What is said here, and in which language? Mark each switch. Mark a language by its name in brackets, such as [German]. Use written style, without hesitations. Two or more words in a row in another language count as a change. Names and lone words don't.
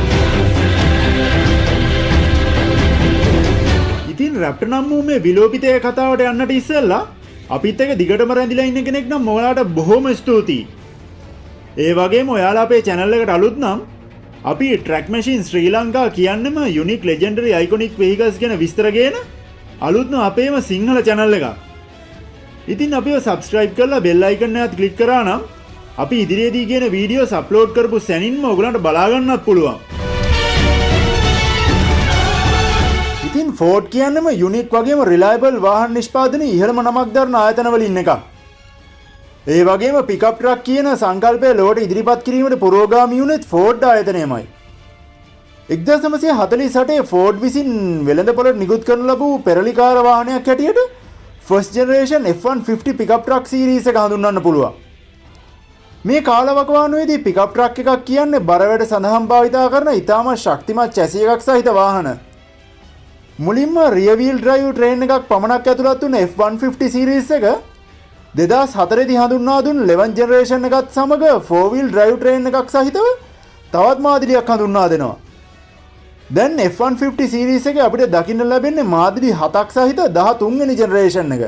[Sinhala] ඉතින් Raptor නම් වූ මේ විලෝපිතයේ කතාවට යන්නට ඉස්සෙල්ලා අපිත් එක දිගටම රැඳිලා ඉන්න කෙනෙක් නම් ඔයාලට බොහොම ස්තුතියි. ඒ වගේම ඔයාලා අපේ channel එකට අලුත් නම් අපි Track Machine ශ්‍රී ලංකා කියන්නේම [English] unique legendary iconic vehicles [Sinhala] ගැන විස්තර ගෙන අලුත්ම අපේම සිංහල channel එකක්. ඉතින් අපිව subscribe කරලා [English] bell icon [Sinhala] එකත් click කරා නම් අපි ඉදිරියේදී කියන වීඩියෝස් අප්ලෝඩ් කරපු සැනින්ම ඔයගලන්ට බලා ගන්නත් පුළුවන්. ඉතින් Ford කියන්නේම [English] unique වගේම reliable [Sinhala] වාහන නිෂ්පාදනයේ ඉහළම නමක් දරන ආයතනවලින් එකක්. ඒ වගේම [English] pickup truck [Sinhala] කියන සංකල්පය ලොවට ඉදිරිපත් කිරීමට පුරෝගාමී වුණේ Ford ආයතනයමයි. 1948 Ford විසින් වෙළඳපොළට නිකුත් කරන ලැබූ පෙරලිකාර වාහනයක් හැටියට [English] first generation F-150 pickup truck series [Sinhala] එක හඳුන්වන්න පුළුවන්. මේ කාලවකවානුවේදී [English] pickup truck [Sinhala] එකක් කියන්නේ බර වැඩ සඳහන් භාවිතා කරන ඉතාමත් ශක්තිමත් chassis එකක් සහිත වාහන. මුලින්ම [English] rear wheel drive train [Sinhala] එකක් පමණක් ඇතුළත් වුණ [English] F-150 series [Sinhala] එක 2004 දී හඳුන්වා දුන් [English] 11th generation [Sinhala] එකත් සමග [English] 4 wheel drive train [Sinhala] එකක් සහිතව තවත් මාදිරියක් හඳුන්වා දෙනවා. දැන් [English] F-150 series [Sinhala] එකේ අපිට දකින්න ලැබෙන්නේ මාදිරි 7ක් සහිත [English] 13 වෙනි generation [Sinhala] එක.